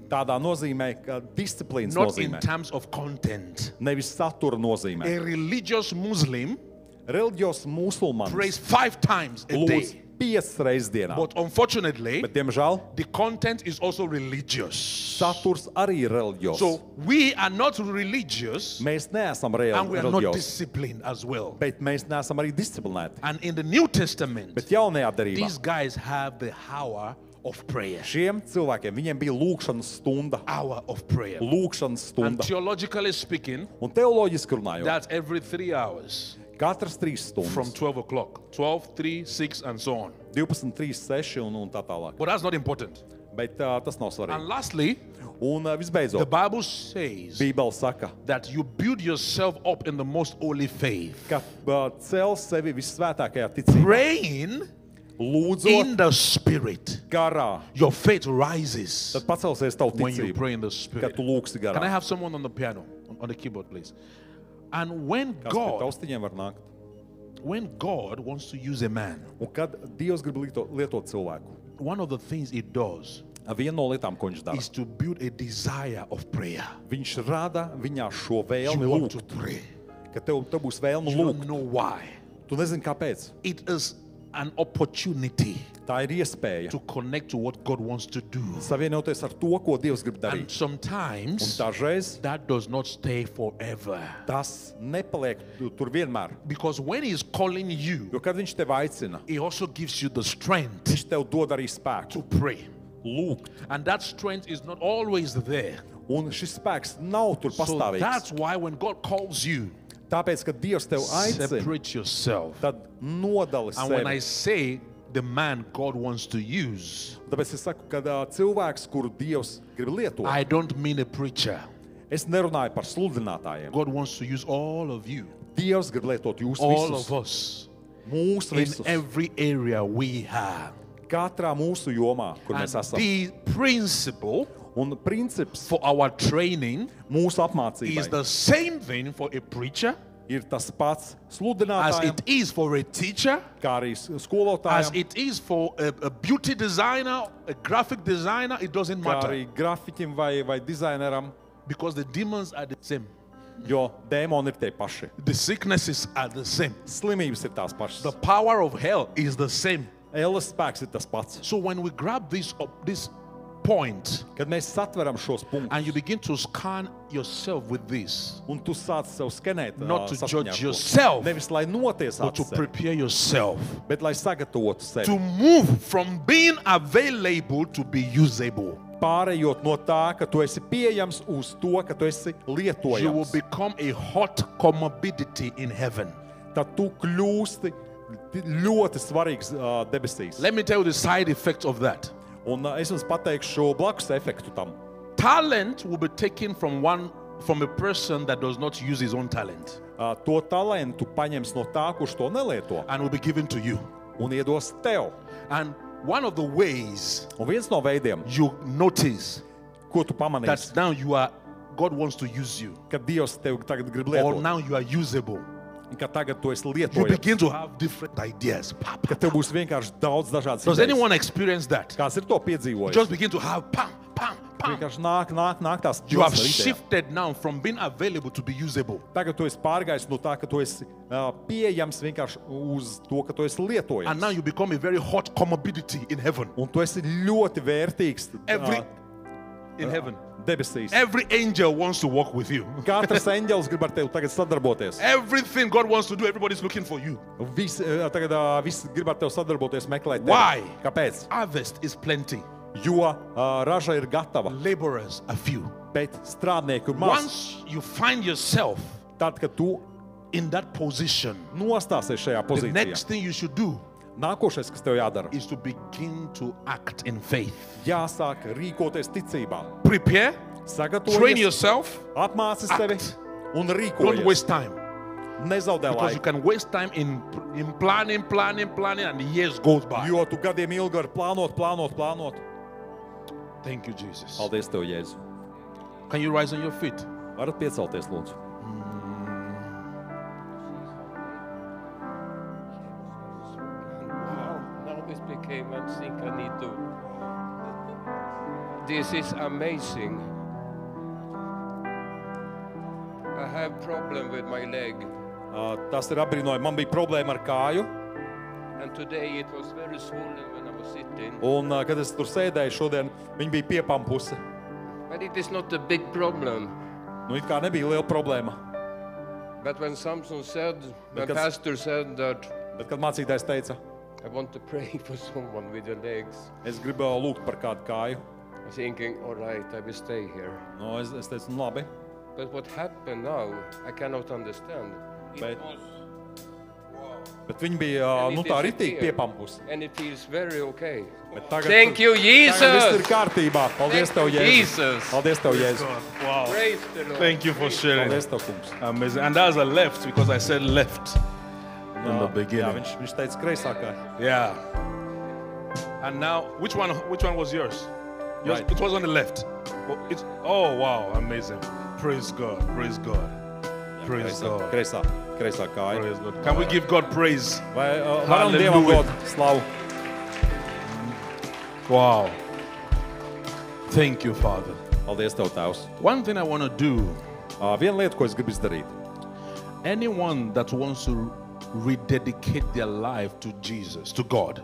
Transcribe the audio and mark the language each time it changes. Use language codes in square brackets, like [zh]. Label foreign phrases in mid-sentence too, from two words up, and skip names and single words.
[lv] Tādā nozīmē, ka disciplīnas [en] not in [lv] nozīmē, [en] terms of content. [lv] nevis satura nozīmē. [en] A religious Muslim [lv] Reliģios musulmanis [en] prays 5 times a [lv] lūdz [en] day. [lv] 5 reizes dienā, [en] But unfortunately, [lv] bet, diemžēl, [en] the content is also religious. [lv] saturs arī ir reliģios. [en] So we are not religious [lv] Mēs neesam [en] and we are not [lv] reliģiosi, [en] disciplined as well. [lv] bet mēs neesam arī disciplinēti. [en] And in the New Testament, [lv] Bet jaunajā darībā [en] these guys have the hour of prayer. [lv] šiem cilvēkiem viņiem bija lūkšanas stunda. [en] Hour of prayer. [lv] Lūkšanas [en] And [lv] stunda. [en] theologically speaking, [lv] Un teoloģiski runājot, [en] that's every 3 hours [lv] katras 3 [en] from [lv] stundas, [en] 12 o'clock. 12, 3, 6, and so on. [lv] 12, 3, 6 un tā tālāk. [en] But that's not important. [lv] Bet tas nav [en] And [lv] svarīgi. [en] lastly, [lv] Un [en] the [lv] visbeidzot, [en] Bible says [lv] Bībele saka, [en] that you build yourself up in the most holy faith, [lv] ka cel sevi visvētākajā ticībā. [en] praying [lv] Lūdzot [en] in the Spirit. [lv] garā, [en] Your faith rises [lv] tad pacelsies tavu [en] when you [lv] ticību, [en] pray in the [lv] kad [en] Spirit. [lv] tu lūksi [en] Can I [lv] garā. [en] have someone on the piano, on the keyboard, please? And when [lv] Kas pie [en] God [lv] taustiņiem var nākt? [en] wants to use a man, [lv] Un kad Dievs grib lietot cilvēku, [en] one of the things He does [lv] viena no lietām, ko viņš dara, [en] is to build a desire of prayer. [lv] viņš rada viņā šo [en] You [lv] vēlmi [en] want to [lv] lūgt, [en] pray. [lv] ka tev būs vēlme [en] You [lv] lūgt. [en] don't know why. [lv] Tu nezini, kāpēc. [en] It is an opportunity [lv] Tā ir iespēja [en] to connect to what God wants to do. [lv] savienoties ar to, ko Dievs grib [en] And [lv] darīt. Un [en] sometimes [lv] dažreiz [en] that does not stay forever. [lv] tas nepaliek tur vienmēr. [en] Because when He's calling you, [lv] Jo kad viņš tev aicina, [en] He also gives you the strength [lv] viņš tev dod arī [en] to [lv] spēku [en] pray. [lv] lūgt. [en] And that strength is not always there. [lv] Un šis spēks nav tur [en] So [lv] pastāvīgs. [en] that's why when God calls you, [lv] Tāpēc, kad Dievs tev aicina, [en] separate yourself. [lv] tad nodali [en] And when I [lv] sevi. [en] say the man God wants to use, [lv] Tāpēc es saku, ka cilvēks, kuru Dievs grib lietot, [en] I don't mean a preacher. [lv] es nerunāju par sludinātājiem. [en] God wants to use all of you, [lv] Dievs grib lietot jūs [en] all [lv] visus, [en] of us. [lv] Mūsu [en] in [lv] visus. [en] every area we have. [lv] Katrā mūsu jomā, kur [en] And [lv] mēs esam. [en] the principle [lv] Un princips [en] for our training [lv] mūsu [en] is [lv] apmācībai [en] the same thing for a preacher [lv] ir tas pats [en] as [lv] sludinātājiem, [en] it is for a teacher, [lv] kā arī [en] as [lv] skolotājiem, [en] it is for a beauty designer, a graphic designer. It doesn't [lv] kā [en] matter [lv] arī grafiķim vai dizaineram, [en] because the demons are the same. [lv] jo dēmoni ir tie paši. [en] The sicknesses are the same. [lv] Slimības ir tās pašas. [en] The power of hell is the same. [lv] Ēles spēks ir tas pats. [en] So when we grab this point [lv] Kad mēs satveram šos punktus, [en] and you begin to scan yourself with this, [lv] un tu sāc sev skenēt, [en] not to [lv] saskaņā [en] judge [lv] ar to. [en] yourself, [lv] Nevis lai [en] but [lv] notiesātu [en] to [lv] sevi, [en] prepare yourself [lv] bet lai sagatavotu [en] to [lv] sevi. [en] move from being available to be usable. [lv] Pārējot no tā, ka tu esi pieejams, uz to, ka tu esi [en] You will [lv] lietojams. [en] become a hot comorbidity in heaven. [lv] Tad tu kļūsti ļoti svarīgs debesīs. [en] Let me tell you the side effects of that. [lv] Un es jums pateikšu blakus efektu tam. [en] Talent will be taken from a person that does not use his own talent [lv] To talentu paņems no tā, kurš to nelieto, [en] and will be given to you. [lv] un iedos tev. [en] And one of the ways [lv] Un viens no veidiem, [en] you notice [lv] ko tu pamanīsi, [en] that now God wants to use you, [lv] ka Dievs tev tagad grib [en] or [lv] lietot, [en] now you are usable, [lv] ka tagad tu esi [en] you [lv] lietojams, [en] begin to have different ideas. [lv] ka tev būs vienkārši daudz dažādas [en] Does [lv] idejas. [en] anyone experience that? [lv] Kāds ir to piedzīvojis? [en] Just begin to have pam, pam, pam. [lv] Vienkārši nāk tās [en] You have [lv] džosmas ar idejām. [en] shifted now from being available to be usable. [lv] Tagad tu esi pārgājis no tā, ka tu esi pieejams vienkārši uz to, ka tu esi lietojams. [en] And now you become a very hot comorbidity in heaven. [lv] Un tu esi ļoti vērtīgs [en] In heaven. [lv] debesīs. [en] Every angel wants to work with you. [lv] Katrs eņģelis grib ar tevi tagad sadarboties. [en] Everything God wants to do, everybody's looking for you. [lv] Viss grib ar tevi sadarboties, meklēt tevi. [en] Why? [lv] Kāpēc? [en] Harvest is plenty. [lv] Jo raža ir gatava, [en] Laborers are few. [lv] bet strādnieku ir maz. [en] Once you find yourself [lv] Tad, kad tu [en] in that position, [lv] nostāsies šajā [en] the [lv] pozīcijā, [en] next thing you should do [lv] nākošais, kas tev jādara, [en] is to begin to act in faith. [lv] jāsāk rīkoties ticībā. [en] Prepare, train [lv] Sagatavoties, [en] yourself, [lv] apmāci [en] act. [lv] sevi un [en] don't [lv] rīkojies. [en] waste time. [lv] Nezaudē [en] Because you [lv] laiku. [en] can waste time in planning, and years goes by. [lv] Jo tu gadiem ilgi vari plānot. [en] Thank you, Jesus. [lv] Paldies tev, Jēzu. [en] Can you rise on your feet? [lv] Varat piecelties, lūdzu. [en] Wow, now this became, I think I need to. This is amazing. I have problem with my leg, [lv] Tas ir apbrīnojami. Man bija problēma ar kāju, [en] and today it was very swollen when I was sitting. [lv] un, kad es tur sēdēju šodien, viņa bija piepampusi. [en] But it is not a big problem. [lv] Nu, it kā nebija liela problēma. [en] But when Samson said, my Because- pastor said that [lv] Bet, kad mācītājs teica, [en] I want to pray for someone with the legs, [lv] es gribu lūgt par kādu kāju, [en] I'm thinking, all right, I will stay here. [lv] nu, es teicu, nu, labi. [en] But what happened now, I cannot understand. It But- was, [lv] Bet viņa bija [en] And [lv] nu, [en] it [lv] tā [en] is [lv] ritīgi [en] here. [lv] piepampusi. [en] and it feels very okay. [lv] Bet tagad, [en] Thank you, [lv] Tagad viss ir [en] Jesus. [lv] kārtībā. Paldies tev, [en] Thank you, [lv] Jēzu. [en] Jesus. [lv] Paldies tev, Jēzu. [en] Wow. Praise the Lord. Thank you for sharing. [lv] Paldies tev, kungs. [en] Amazing. And that's a left because I said left in the [lv] Jā, [en] beginning. [lv] viņš teica kreisā kāja. [en] Yeah. And now, which one was yours? Yours, Right. It was on the left. Oh, wow, amazing. Praise God. Praise God. Praise God. [lv] Kreisā kāja. [en] Praise God. Can we give God praise? [lv] Vai varam Dievam [en] Hallelujah. [lv] dot slavu? [en] Wow. Thank you, Father. [lv] Paldies tev, Tēvs. [en] One thing I want to do, [lv] Viena lieta, ko es gribu izdarīt. [en] anyone that wants to rededicate their life to Jesus, to God.